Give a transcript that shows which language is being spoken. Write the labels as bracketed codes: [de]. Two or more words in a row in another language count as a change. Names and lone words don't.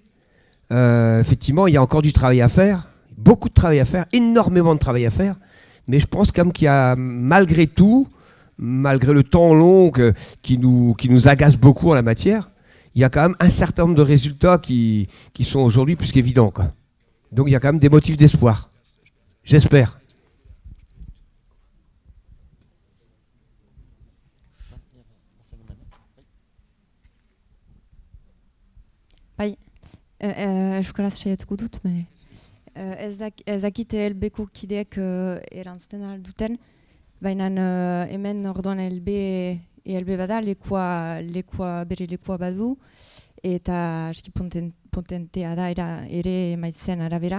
[fr] Effectivement, il y a encore du travail à faire, beaucoup de travail à faire, énormément de travail à faire, mais je pense quand même qu'il y a malgré tout, malgré le temps long qui nous agace beaucoup en la matière, il y a quand même un certain nombre de résultats qui sont aujourd'hui plus qu'évidents, quoi. Donc il y a quand même des motifs d'espoir. J'espère. [eu] Bai, euskaraz saiatuko dut, ez dakit elbeko kideak erantzuten duten, baina hemen orduan elbe bada, lekua bere lekua badu, eta aski potentea da ere emaitzen arabera.